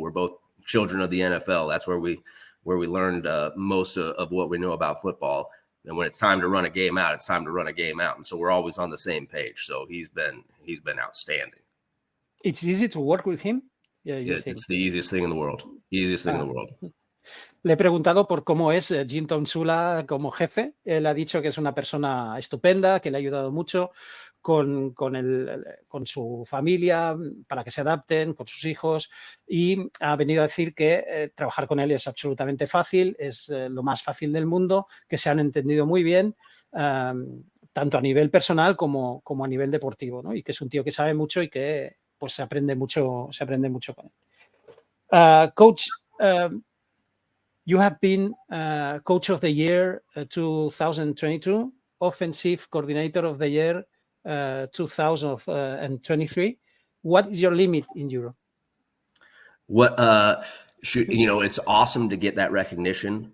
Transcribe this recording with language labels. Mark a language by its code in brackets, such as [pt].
[en] We're both children of the NFL. That's where we learned most of what we know about football. And when it's time to run a game out, it's time to run a game out. And so we're always on the same page. So he's been outstanding. It's easy to work with him. Yeah, it's the easiest thing in the world. Easiest thing in the world. [es] Le he preguntado por cómo es Jim Tomsula como jefe. Él ha dicho que es una persona estupenda, que le ha ayudado mucho con su familia para que se adapten, con sus hijos, y ha venido a decir que trabajar con él es absolutamente fácil, es lo más fácil del mundo, que se han entendido muy bien, tanto a nivel personal como a nivel deportivo, ¿no? Y que es un tío que sabe mucho y que pues se aprende mucho con él. [en] Coach, you have been Coach of the Year 2022, Offensive Coordinator of the Year 2023. What is your limit in Europe? It's awesome to get that recognition.